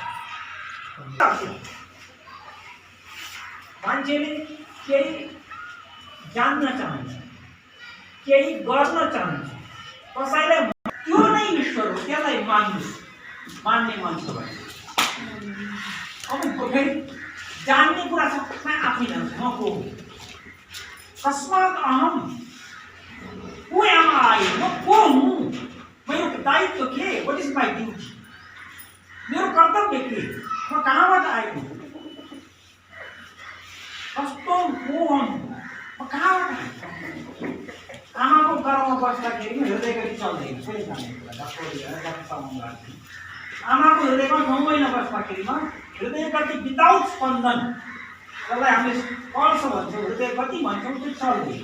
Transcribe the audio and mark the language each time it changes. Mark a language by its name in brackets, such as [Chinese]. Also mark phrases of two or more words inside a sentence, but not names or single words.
[Nepali] मान्छेले केही जान्न चाहन्छ, केही गर्न चाहन्छ, कसैलाई त्यो नै ईश्वर हो, त्यसलाई मान्ने मान्छे भयो। अब फेरि जान्ने कुरा छ, म आफै जान्छु म को हुँ, [Sanskrit] कस्मात् अहम, [English] Who am I, [Nepali] म को हुँ, मेरो दायित्व के, [English] What is my duty, [Nepali] मेरो कर्तव्य के, म कहाँबाट आएको, कस्तो को हुँ, म कहाँबाट आएको। आमाको गर्भमा बस्दाखेरि हृदय गति चल्दैन, फेरि जाने कुरा आमाको हृदयमा 9 महिना बस्दाखेरिमा हृदय गति विदाउट स्पन्दन, जसलाई हामीले पल्स भन्छौँ, हृदय गति भन्छौँ, त्यो चल्दैन।